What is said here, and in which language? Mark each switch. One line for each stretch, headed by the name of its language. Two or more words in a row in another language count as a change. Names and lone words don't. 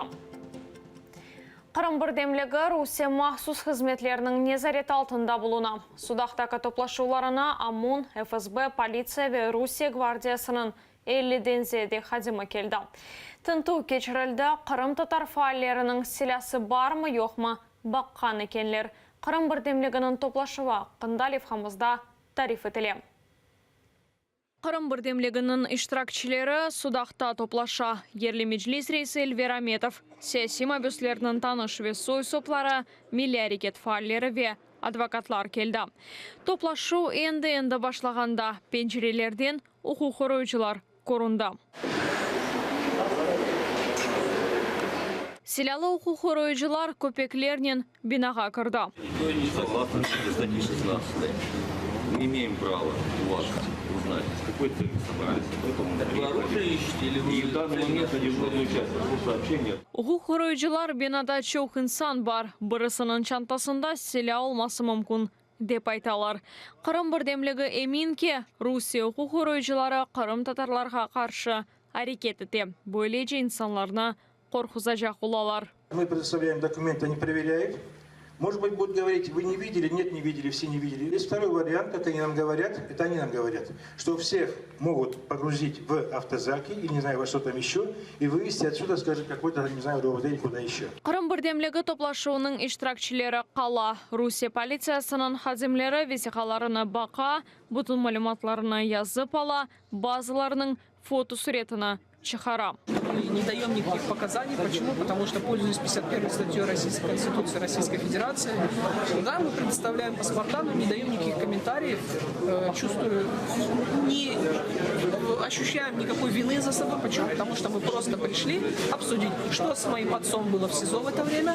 Crimean Tatar: Qırım Birdemligi Rusiya maxsus xizmetlerinin nezaret altında bulunam. Sudaktaki toplaşularına Amun, FSB, politsiya ve Rusiya Gvardiyasının 50'den ziyade hadimi keldi. Tıntuv keçirildi. Qırım Tatar faallerinin silahı var mı yok mu bakkan ekenler. Qırım Birdemligi'nin toplaşıva qındal hamızda tarif etilem. Qırım Birdemligi'nin iştirakçileri Sudakta toplaşa. Yerli Meclis Reisi Elver Ametov, siyasi mabüslerinin tanış ve soy sopları, milli hareket faalleri ve advokatlar keldi. Toplaşu endi başlaganda pencerelerden hukuk koruyucular korundu. Silahlı hukuk koruyucular köpeklerinin binaga kirdi.
Russian: Мы имеем право у вас узнать, с какой целью собрались. И в данный момент надежный участок сообщения.
Crimean Tatar: Hukuk koruyucular binada çok insan var. Birisinin çantasında silah olması mümkün dep aytalar. Qırım Birdemligi emin ki Rusiya hukuk koruyucuları Qırım Tatarlarga qarşı hareket ete. Böylece insanlarını korkutacak olalar.
Russian: Мы предоставляем документы, они проверяют. Может быть, будут говорить, вы не видели, нет, не видели, все не видели. Есть второй вариант, как они нам говорят, это они нам говорят, что всех могут погрузить в автозаки, или не знаю, во что там еще, и вывезти отсюда, скажем, какой-то, не знаю, ровд или куда еще.
Crimean Tatar: Qırım Birdemligi toplaşuunun iştirakçileri qala, Rusiya politsiyasının xazimleri vesikalarını baqa, bütün malumatlarını yazıp ala, bazılarının fotosuretini çıxara.
Russian: Не даем никаких показаний. Почему? Потому что, пользуясь 51 статьей Российской Конституции Российской Федерации, да, мы предоставляем паспорта, но не даем никаких комментариев. Чувствую, не ощущаем никакой вины за собой. Почему? Потому что мы просто пришли обсудить, что с моим отцом было в СИЗО в это время.